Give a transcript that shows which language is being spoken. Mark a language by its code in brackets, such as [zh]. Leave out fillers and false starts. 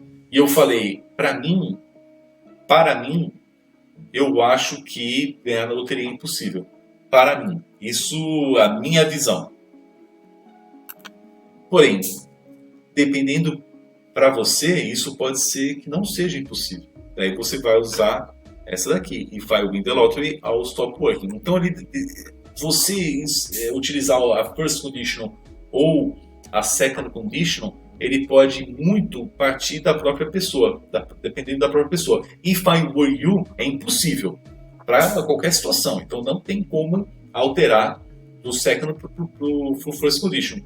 [pt] E eu falei, para mim, eu acho que ganhar na loteria é impossível. Para mim. Isso é a minha visão. Porém, dependendo para você, isso pode ser que não seja impossível. Daí você vai usar essa daqui. [en] If I win the lottery, I will stop working. [pt] Então, você utilizar a first conditional ou a second conditional, ele pode muito partir da própria pessoa, dependendo da própria pessoa. [en] If I were you [pt] é impossível para qualquer situação. Então, não tem como alterar do second para o first condition.